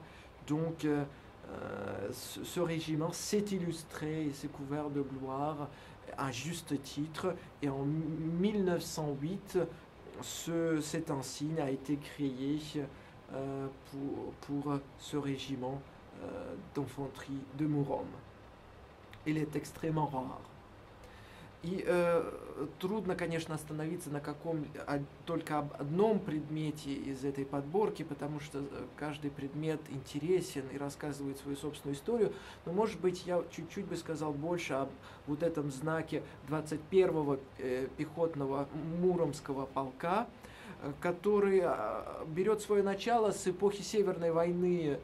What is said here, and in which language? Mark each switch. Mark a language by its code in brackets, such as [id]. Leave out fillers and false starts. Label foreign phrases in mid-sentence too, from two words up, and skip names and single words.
[fr] Donc, ce régiment s'est illustré et s'est couvert de gloire à juste titre. Et en 1908, cet insigne a été créé pour ce régiment d'infanterie de Mourom. Il est extrêmement rare. [ru] И трудно, конечно, остановиться на только одном предмете из этой подборки, потому что каждый предмет интересен и рассказывает свою собственную историю. Но, может быть, я чуть-чуть бы сказал больше об вот этом знаке 21-го пехотного Муромского полка, который берет свое начало с эпохи Северной войны.